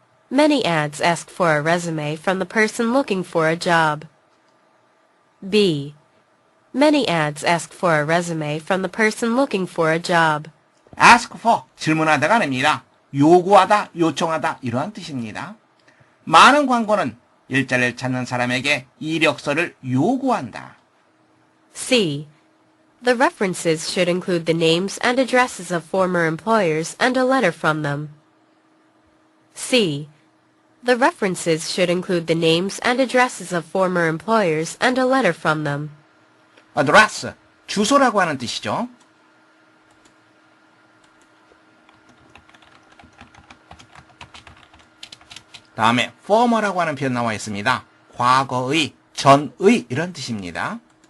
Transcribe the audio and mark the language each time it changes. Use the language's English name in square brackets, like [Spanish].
[English] Many ads ask for a resume from the person looking for a job. B. Many ads ask for a resume from the person looking for a job. [Korean] ask for, 질문하다가 아닙니다. 요구하다, 요청하다 이러한 뜻입니다. 많은 광고는 일자리를 찾는 사람에게 이력서를 요구한다. [English] C. The references should include the names and addresses of former employers and a letter from them. C. The references should include the names and addresses of former employers and a letter from them. [Korean] address, 주소라고 하는 뜻이죠. 다음에 former라고 하는 표현 나와 있습니다. 과거의, 전의 이런 뜻입니다.